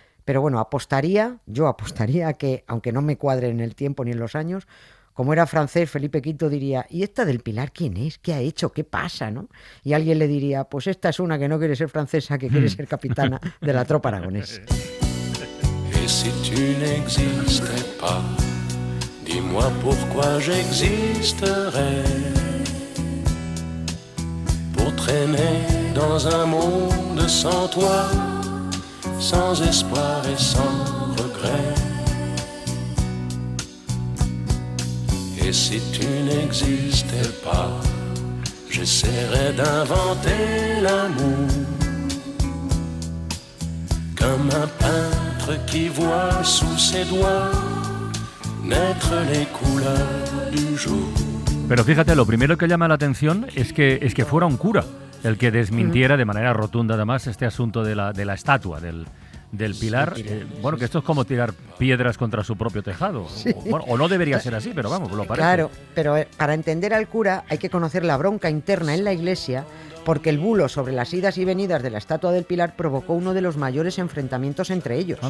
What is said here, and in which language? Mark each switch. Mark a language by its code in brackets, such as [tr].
[es] Pero bueno, yo apostaría a que, aunque no me cuadre en el tiempo ni en los años, como era francés, Felipe V diría, ¿y esta del Pilar quién es? ¿Qué ha hecho? ¿Qué pasa? ¿No? Y alguien le diría, pues esta es una que no quiere ser francesa, que quiere ser capitana de la tropa aragonesa. [fr] Et si tu n'existais pas, dis-moi pourquoi j'existerais. Pour traîner dans un monde sans toi, sans espoir et sans regret. Et si tu n'existais pas, j'essaierais d'inventer l'amour, comme un peintre qui voit sous ses doigts naître les couleurs du jour. [es] Pero fíjate, lo primero que llama la atención es que fuera un cura el que desmintiera de manera rotunda además este asunto de la estatua del Pilar. Bueno, que esto es como tirar piedras contra su propio tejado. Sí. O no debería ser así, pero vamos, lo parece. Claro, pero para entender al cura hay que conocer la bronca interna en la Iglesia, porque el bulo sobre las idas y venidas de la estatua del Pilar provocó uno de los mayores enfrentamientos entre ellos.